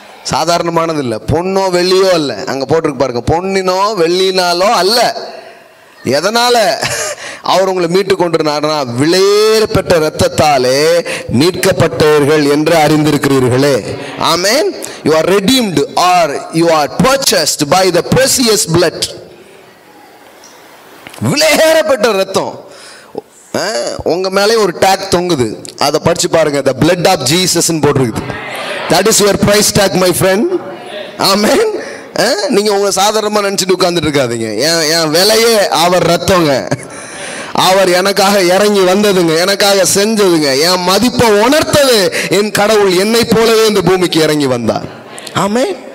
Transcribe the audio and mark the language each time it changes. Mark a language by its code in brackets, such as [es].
[ta] சாதாரணமானது இல்லை. பொன்னோ வெள்ளியோ அல்ல. அங்கே போட்டிருக்கு பாருங்க, பொன்னினோ வெள்ளினாலோ அல்ல. எதனால அவர் உங்களை மீட்டு கொண்டிருந்தார்னா, விலையேறப்பட்ட இரத்தத்தாலே மீட்கப்பட்டவர்கள் என்று அறிந்திருக்கிறீர்களே. ஆமென். [en] You are redeemed or you are purchased by the precious blood. [ta] விலையேறப்பட்ட இரத்தம். உங்க மேலே ஒரு டேக் தொங்குது, அதை படிச்சு பாருங்க. [en] The blood of Jesus [ta] ன்னு போட்டிருக்குது. [en] That is your price tag my friend. Amen. [ta] நீங்க உங்களை சாதாரணமா நினைச்சிட்டு உட்கார்ந்துட்டு இருக்காதீங்க. என் விலையே அவர் ரத்தங்க. அவர் எனக்காக இறங்கி வந்ததுங்க, எனக்காக செஞ்சதுங்க, என் மதிப்பை உணர்த்தது என் கடவுள் என்னை போலவே இந்த பூமிக்கு இறங்கி வந்தார். ஆமென்.